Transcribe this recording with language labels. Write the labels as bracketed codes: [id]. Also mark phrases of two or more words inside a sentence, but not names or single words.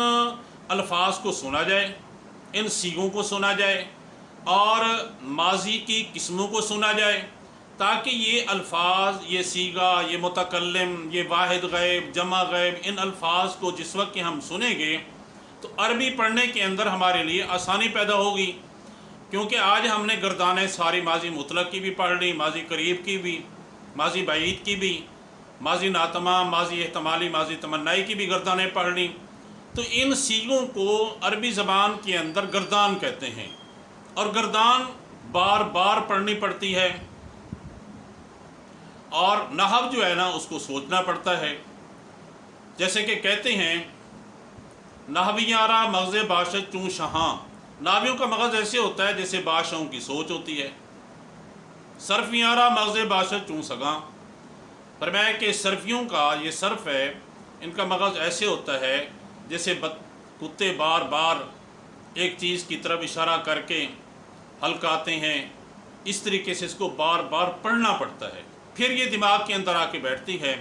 [ur] الفاظ کو سنا جائے، ان صیغوں کو سنا جائے اور ماضی کی قسموں کو سنا جائے، تاکہ یہ الفاظ، یہ صیغہ، یہ متکلم، یہ واحد غائب، جمع غائب، ان الفاظ کو جس وقت کہ ہم سنیں گے تو عربی پڑھنے کے اندر ہمارے لیے آسانی پیدا ہوگی، کیونکہ آج ہم نے گردانیں ساری ماضی مطلق کی بھی پڑھ لی، ماضی قریب کی بھی، ماضی بعید کی بھی، ماضی ناتمام، ماضی احتمالی، ماضی تمنائی کی بھی گردانیں پڑھ لیں۔ تو ان صیغوں کو عربی زبان کے اندر گردان کہتے ہیں، اور گردان بار بار پڑھنی پڑتی ہے، اور نحو جو ہے نا اس کو سوچنا پڑتا ہے۔ [fa] جیسے کہ کہتے ہیں نحویاں را مغز باشد چوں شہاں، [ur] نحویوں کا مغز ایسے ہوتا ہے جیسے بادشاہوں کی سوچ ہوتی ہے۔ [fa] صرفیاں را مغز باشد چوں سگاں، [ur] فرمایا کہ صرفیوں کا یہ صرف ہے، ان کا مغز ایسے ہوتا ہے جیسے کتے بار بار ایک چیز کی طرف اشارہ کر کے ہلکاتے ہیں، اس طریقے سے اس کو بار بار پڑھنا پڑتا ہے، پھر یہ دماغ کے اندر آ کے بیٹھتی ہے۔